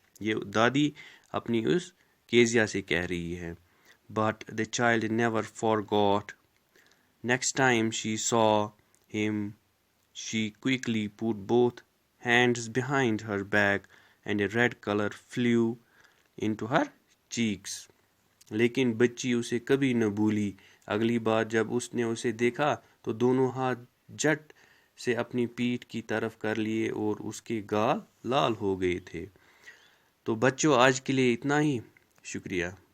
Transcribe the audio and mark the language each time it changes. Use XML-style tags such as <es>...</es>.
<ur>یہ دادی اپنی اس کیزیا سے کہہ رہی ہے.</ur> <en>But the child never forgot. Next time she saw him, she quickly put both hands behind her back and a red color flew into her cheeks.</en> <ur>لیکن بچی اسے کبھی نہ بھولی. اگلی بار جب اس نے اسے دیکھا تو دونوں ہاتھ جٹ سے اپنی پیٹھ کی طرف کر لیے اور اس کے گال لال ہو گئے تھے. تو بچوں، آج کے لیے اتنا ہی. شکریہ.</ur>